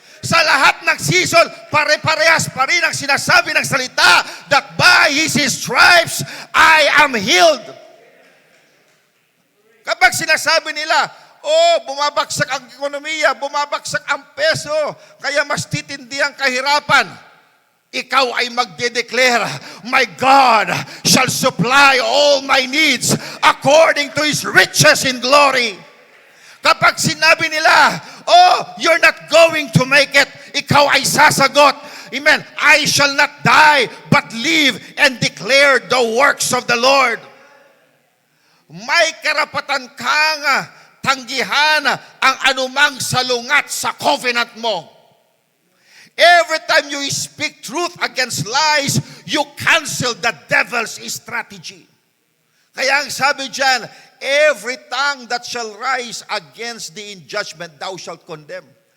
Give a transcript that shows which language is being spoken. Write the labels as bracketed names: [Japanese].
[Filipino] Sa lahat ng season, pare-parehas pa rin ang sinasabi ng salita [English] that by His stripes, I am healed. [Filipino] Kapag sinasabi nila, bumabagsak ang ekonomiya, bumabagsak ang peso, kaya mas titindi ang kahirapan. Ikaw ay magde-declare, [English] my God shall supply all my needs according to His riches in glory. [Filipino] Kapag sinabi nila, [English] you're not going to make it, [Filipino] ikaw ay sasagot, [English] amen, I shall not die, but live and declare the works of the Lord. [Filipino] May karapatan kang tanggihan ang anumang salungat sa covenant mo. [English] Every time you speak truth against lies, you cancel the devil's strategy. [Filipino] Kaya ang sabi dyan, [English] every tongue that shall rise against thee in judgment, thou shalt condemn.